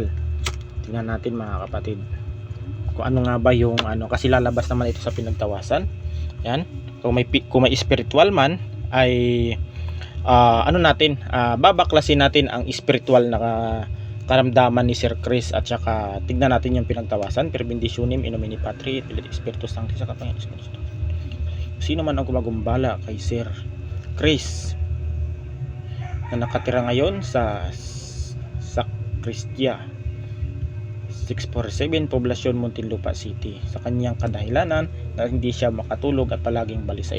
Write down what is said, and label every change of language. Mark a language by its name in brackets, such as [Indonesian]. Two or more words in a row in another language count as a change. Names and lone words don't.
[Filipino] Tignan natin mga kapatid kung ano nga ba yung kasi lalabas naman ito sa pinagtawasan. Yan, kung may spiritual man ay babaklasin natin ang spiritual na karamdaman ni Sir Chris at saka tignan natin yung pinagtawasan. [Latin] Per benditionem in nomine Patri et Filii et Spiritus Sancti [Filipino] sa kapangyarihan. [Latin] Sino man ang gumagumbala kay Sir Chris na nakatira ngayon sa Sacristia 647 Poblacion Muntinlupa City, sa kanyang kadahilanan na hindi siya makatulog at palaging balisa.